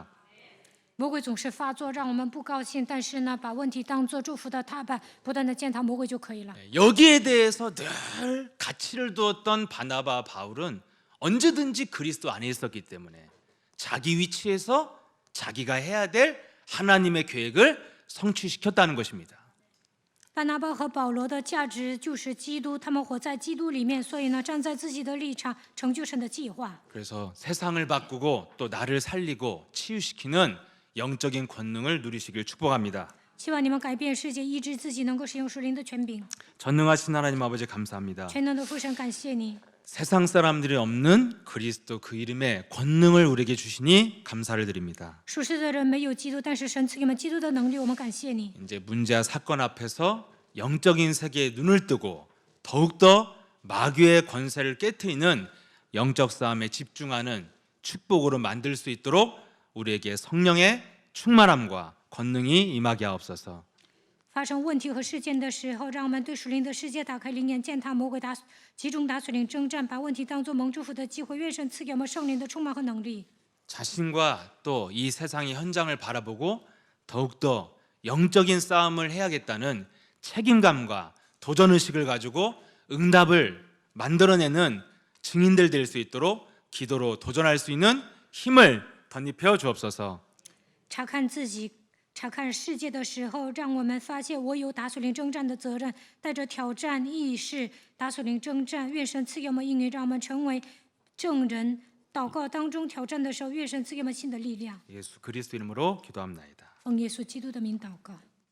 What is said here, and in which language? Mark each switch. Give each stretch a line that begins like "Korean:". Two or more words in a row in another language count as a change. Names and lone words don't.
Chinese: 魔鬼总是发作，让我们不高兴，但是呢，把问题当作祝福的踏板，不断的践踏魔鬼就可以了。
Korean: 여기에 대해서 늘 가치를 두었던 바나바 바울은 언제든지 그리스도 안에 있었기 때문에 자기 위치에서 자기가 해야 될 하나님의 계획을 성취시켰다는 것입니다.
Chinese: 巴拿巴和保罗的价值就是基督，他们活在基督里面，所以呢，站在自己的立场，成就神的计划。
Korean: 그래서 세상을 바꾸고 또 나를 살리고 치유시키는 영적인 권능을 누리시길 축복합니다.
Chinese: 希望你们改变世界，医治自己，能够使用属灵的权柄。
Korean: 전능하신 하나님 아버지 감사합니다.
Chinese: 全能的父神，感谢你，
Korean: 세상 사람들이 없는 그리스도 그 이름의 권능을 우리에게 주시니 감사를 드립니다.
Chinese: 属世的人没有基督，但是神赐给我们基督的能力，我们感谢你。
Korean: 이제 문제와 사건 앞에서 영적인 세계에 눈을 뜨고 더욱더 마귀의 권세를 깨트리는 영적 싸움에 집중하는 축복으로 만들 수 있도록 우리에게 성령의 충만함과 권능이 임하게 하옵소서.
Chinese: 发生问题和事件的时候，让我们对属灵的世界打开灵眼，践踏魔鬼，集中打属灵征战，把问题当作蒙祝福的机会。愿神赐给我们圣灵的充满和能力。
Korean: 자신과 또 이 세상의 현장을 바라보고 더욱더 영적인 싸움을 해야겠다는 책임감과 도전의식을 가지고 응답을 만들어내는 증인들 될 수 있도록 기도로 도전할 수 있는 힘을 덧입혀 주옵소서.
Chinese: 查看自己、查看世界的时候，让我们发现我有打属灵征战的责任，带着挑战意识打属灵征战。愿神赐给我们应允，让我们成为证人。祷告当中挑战的时候，愿神赐给我们新的力量。
Korean: 예수 그리스도 이름으로 기도합나이다.
Chinese: 奉耶稣基督的名祷告。